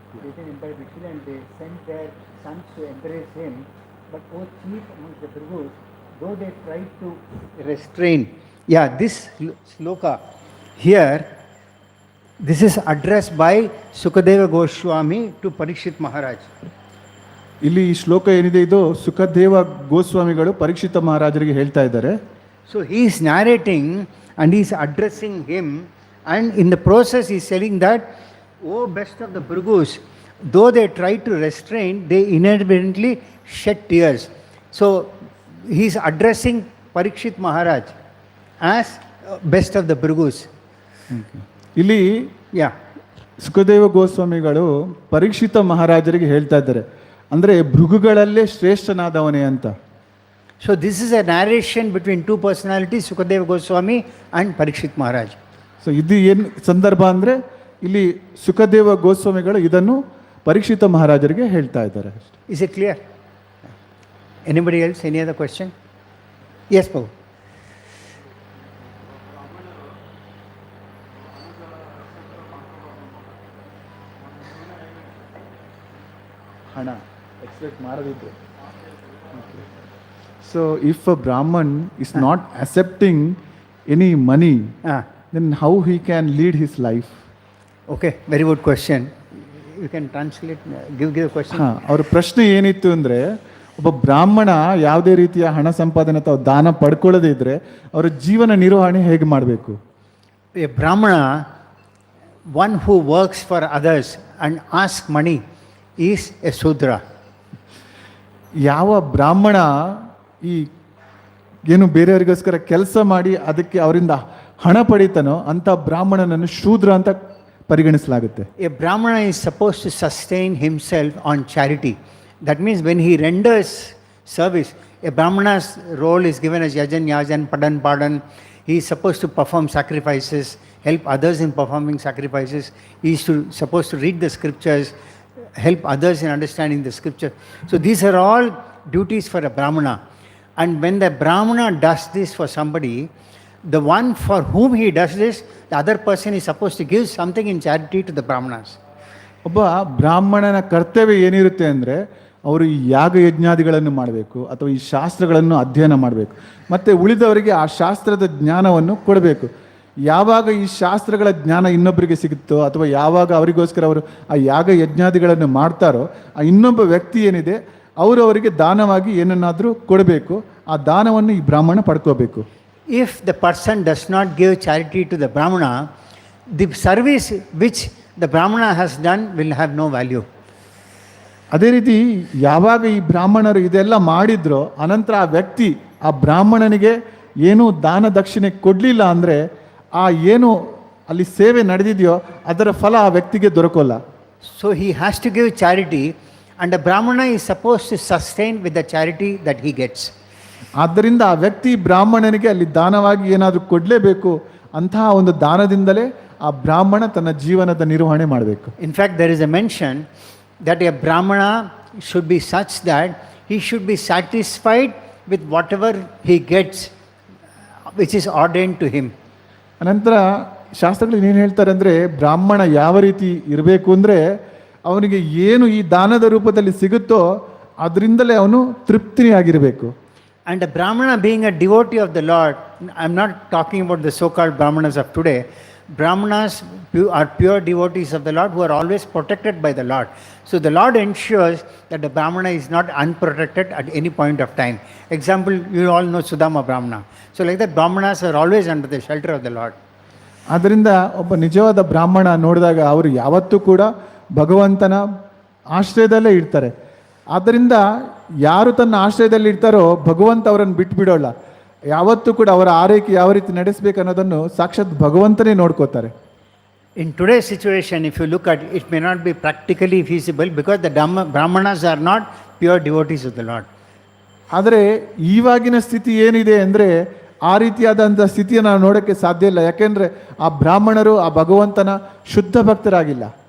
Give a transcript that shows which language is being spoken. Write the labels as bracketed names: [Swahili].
[English] They can employ Vishnu and they sent their sons to embrace him. But O chief amongst the Bhrugus, though they tried to restrain. Yeah, this shloka here, this is addressed by Sukadeva Goswami to Parikshit Maharaj. [Kannada] ಇಲ್ಲಿ ಈ ಶ್ಲೋಕ ಏನಿದೆ ಇದು ಸುಖದೇವ ಗೋಸ್ವಾಮಿಗಳು ಪರೀಕ್ಷಿತ ಮಹಾರಾಜರಿಗೆ ಹೇಳ್ತಾ ಇದ್ದಾರೆ. [English] So he is narrating and he is addressing him, and in the process he is telling that, O best of the Bhrugus, though they try to restrain, they inadvertently shed tears. So he is addressing Parikshit Maharaj as best of the Bhrigus. [Kannada] ಇಲ್ಲಿ [English] Yeah. [Kannada] Sukhdev ಗೋಸ್ವಾಮಿಗಳು ಪರೀಕ್ಷಿತ ಮಹಾರಾಜರಿಗೆ ಹೇಳ್ತಾ ಇದ್ದಾರೆ, ಅಂದರೆ ಭೃಗುಗಳಲ್ಲೇ ಶ್ರೇಷ್ಠನಾದವನೇ ಅಂತ. [English] So this is a narration between two personalities, Sukadeva Goswami and Parikshit Maharaj. [Kannada] So ಇದು ಏನು ಸಂದರ್ಭ ಅಂದರೆ ಇಲ್ಲಿ ಸುಖದೇವ ಗೋಸ್ವಾಮಿಗಳು ಇದನ್ನು ಪರೀಕ್ಷಿತ ಮಹಾರಾಜರಿಗೆ ಹೇಳ್ತಾ ಇದ್ದಾರೆ. [English] Is it clear? Anybody else? Any other question? Yes, Prabhu. [Kannada] ಹಣ expect ಮಾಡದಿದ್ದು. [English] So if a Brahmin is not accepting any money, Ah, then how he can lead his life? okay, very good question. You can translate, give a question. [Kannada] ಅವ್ರ ಪ್ರಶ್ನೆ ಏನಿತ್ತು ಅಂದರೆ, ಒಬ್ಬ ಬ್ರಾಹ್ಮಣ ಯಾವುದೇ ರೀತಿಯ ಹಣ ಸಂಪಾದನೆ ಅಥವಾ ದಾನ ಪಡ್ಕೊಳ್ಳದೇ ಇದ್ರೆ ಅವರ ಜೀವನ ನಿರ್ವಹಣೆ ಹೇಗೆ ಮಾಡಬೇಕು? [English] A Brahmana, one who works for others and asks money, is a Sudra. [Kannada] ಯಾವ ಬ್ರಾಹ್ಮಣ ಈ ಏನು ಬೇರೆಯವರಿಗೋಸ್ಕರ ಕೆಲಸ ಮಾಡಿ ಅದಕ್ಕೆ ಅವರಿಂದ ಹಣ ಪಡಿತಾನೋ ಅಂಥ ಬ್ರಾಹ್ಮಣನನ್ನು ಶೂದ್ರ ಅಂತ ಪರಿಗಣಿಸಲಾಗುತ್ತೆ. [English] A Brahmana is supposed to sustain himself on charity. That means when he renders service, a Brahmana's role is given as Yajan, Yajan, Padan, Padan. He is supposed to perform sacrifices, help others in performing sacrifices. He is supposed to read the scriptures, help others in understanding the scripture. So these are all duties for a Brahmana. And when the Brahmana does this for somebody, the one for whom he does this, the other person is supposed to give something in charity to the Brahmanas. [Kannada] ಒಬ್ಬ ಬ್ರಾಹ್ಮಣನ ಕರ್ತವ್ಯ ಏನಿರುತ್ತೆ ಅಂದರೆ ಅವರು ಈ ಯಾಗ ಯಜ್ಞಾದಿಗಳನ್ನು ಮಾಡಬೇಕು ಅಥವಾ ಈ ಶಾಸ್ತ್ರಗಳನ್ನು ಅಧ್ಯಯನ ಮಾಡಬೇಕು, ಮತ್ತು ಉಳಿದವರಿಗೆ ಆ ಶಾಸ್ತ್ರದ ಜ್ಞಾನವನ್ನು ಕೊಡಬೇಕು. ಯಾವಾಗ ಈ ಶಾಸ್ತ್ರಗಳ ಜ್ಞಾನ ಇನ್ನೊಬ್ಬರಿಗೆ ಸಿಗುತ್ತೋ ಅಥವಾ ಯಾವಾಗ ಅವರಿಗೋಸ್ಕರ ಅವರು ಆ ಯಾಗ ಯಜ್ಞಾದಿಗಳನ್ನು ಮಾಡ್ತಾರೋ ಆ ಇನ್ನೊಬ್ಬ ವ್ಯಕ್ತಿ ಏನಿದೆ ಅವರು ಅವರಿಗೆ ದಾನವಾಗಿ ಏನನ್ನಾದರೂ ಕೊಡಬೇಕು. ಆ ದಾನವನ್ನು ಈ ಬ್ರಾಹ್ಮಣ ಪಡ್ಕೋಬೇಕು. [English] If the person does not give charity to the Brahmana, the service which the Brahmana has done will have no value. [Kannada] ಅದೇ ರೀತಿ ಯಾವಾಗ ಈ ಬ್ರಾಹ್ಮಣರು ಇದೆಲ್ಲ ಮಾಡಿದ್ರೋ ಅನಂತರ ಆ ವ್ಯಕ್ತಿ ಆ ಬ್ರಾಹ್ಮಣನಿಗೆ ಏನು ದಾನ ದಕ್ಷಿಣೆ ಕೊಡಲಿಲ್ಲ ಅಂದರೆ ಆ ಏನು ಅಲ್ಲಿ ಸೇವೆ ನಡೆದಿದೆಯೋ ಅದರ ಫಲ ಆ ವ್ಯಕ್ತಿಗೆ ದೊರಕೋಲ್ಲ. [English] So he has to give charity, and the Brahmana is supposed to sustain with the charity that he gets. [Kannada] ಆದ್ದರಿಂದ ಆ ವ್ಯಕ್ತಿ ಬ್ರಾಹ್ಮಣನಿಗೆ ಅಲ್ಲಿ ದಾನವಾಗಿ ಏನಾದರೂ ಕೊಡಲೇಬೇಕು. ಅಂತಹ ಒಂದು ದಾನದಿಂದಲೇ ಆ ಬ್ರಾಹ್ಮಣ ತನ್ನ ಜೀವನದ ನಿರ್ವಹಣೆ ಮಾಡಬೇಕು. [English] In fact, there is a mention that a Brahmana should be such that he should be satisfied with whatever he gets, which is ordained to him. [Kannada] ಅನಂತರ ಶಾಸ್ತ್ರಗಳು ಏನು ಹೇಳ್ತಾರೆ ಅಂದರೆ ಬ್ರಾಹ್ಮಣ ಯಾವ ರೀತಿ ಇರಬೇಕು ಅಂದರೆ ಅವನಿಗೆ ಏನು ಈ ದಾನದ ರೂಪದಲ್ಲಿ ಸಿಗುತ್ತೋ ಅದರಿಂದಲೇ ಅವನು ತೃಪ್ತಿಯಾಗಿರಬೇಕು. [English] And a Brahmana being a devotee of the Lord, I'm not talking about the so-called Brahmanas of today. Brahmanas are pure devotees of the Lord who are always protected by the Lord. So the Lord ensures that the Brahmana is not unprotected at any point of time. Example, you all know Sudama Brahmana. So like that, Brahmanas are always under the shelter of the Lord. [Kannada] ಆದ್ದರಿಂದ ಒಬ್ಬ ನಿಜವಾದ ಬ್ರಾಹ್ಮಣ ನೋಡಿದಾಗ ಅವರು ಯಾವತ್ತೂ ಕೂಡ ಭಗವಂತನ ಆಶ್ರಯದಲ್ಲೇ ಇರ್ತಾರೆ. ಆದ್ದರಿಂದ ಯಾರು ತನ್ನ ಆಶ್ರಯದಲ್ಲಿ ಇರ್ತಾರೋ ಭಗವಂತ ಅವರನ್ನು ಬಿಟ್ಟು ಬಿಡೋಲ್ಲ. ಯಾವತ್ತೂ ಕೂಡ ಅವರ ಆರೈಕೆ ಯಾವ ರೀತಿ ನಡೆಸಬೇಕು ಅನ್ನೋದನ್ನು ಸಾಕ್ಷಾತ್ ಭಗವಂತನೇ ನೋಡ್ಕೋತಾರೆ. [English] In today's situation, if you look at it, it may not be practically feasible because the Brahmanas are not pure devotees of the Lord. [Kannada] ಆದರೆ ಈವಾಗಿನ ಸ್ಥಿತಿ ಏನಿದೆ ಅಂದರೆ ಆ ರೀತಿಯಾದಂಥ ಸ್ಥಿತಿಯನ್ನು ನಾವು ನೋಡೋಕ್ಕೆ ಸಾಧ್ಯ ಇಲ್ಲ. ಯಾಕೆಂದರೆ ಆ ಬ್ರಾಹ್ಮಣರು ಆ ಭಗವಂತನ ಶುದ್ಧ ಭಕ್ತರಾಗಿಲ್ಲ.